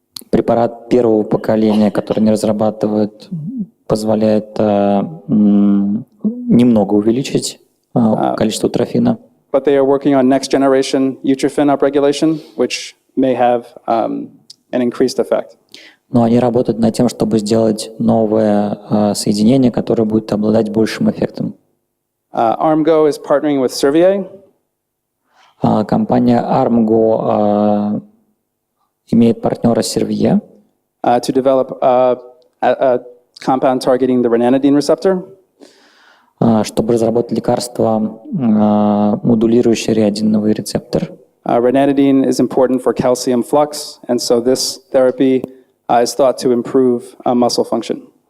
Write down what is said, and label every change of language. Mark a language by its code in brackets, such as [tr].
[ru] Препарат первого поколения, который они разрабатывают, позволяет немного увеличить количество утрофина. [en] But they are working on next generation utrophin upregulation, which may have an increased effect. [ru] Но они работают над тем, чтобы сделать новое соединение, которое будет обладать большим эффектом. [en] Armgo is partnering with Servier. [ru] Компания Armgo имеет партнера Servier [en] To develop a compound targeting the renanidine receptor. [ru] Чтобы разработать лекарство, модулирующее реадиновый рецептор. [en] Renanidine is important for calcium flux, and so this therapy is thought to improve muscle function.